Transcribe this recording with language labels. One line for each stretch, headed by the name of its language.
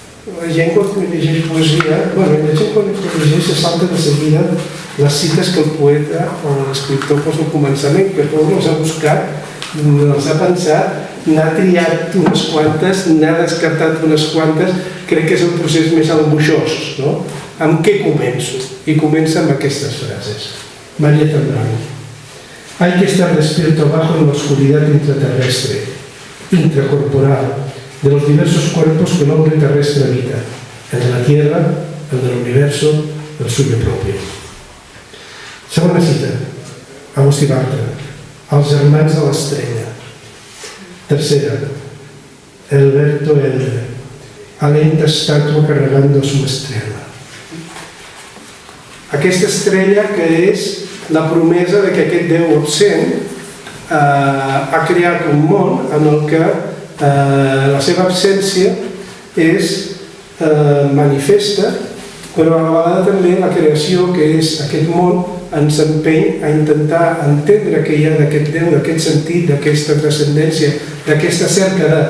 Catalan: La gent quan llegeix poesia, la gent quan llegeix se salta de seguida les cites que el poeta o l'escriptor posa al començament, que Pau els ha buscat, els ha pensat, n'ha triat unes quantes, n'ha descartat unes quantes, crec que és el procés més angoixós, no? Amb què començo? I comença amb aquestes frases. María Zambrano.
Spanish: Hay que estar despierto abajo en la oscuridad intraterrestre, intracorporal, de los diversos cuerpos que el hombre terrestre habita, el de la Tierra, el del universo, el suyo propio.
Catalan: Segona cita, Agustí Bartra, Els germans de l'estrella. Tercera, Alberto Helder,
Portuguese: a lenta estatua carregando su estrella.
Catalan: Aquesta estrella que és la promesa que aquest Déu absent ha creat un món en el que la seva absència és manifesta, però a la vegada també la creació, que és aquest món, ens empeny a intentar entendre què hi ha d'aquest Déu, d'aquest sentit, d'aquesta transcendència, d'aquesta cerca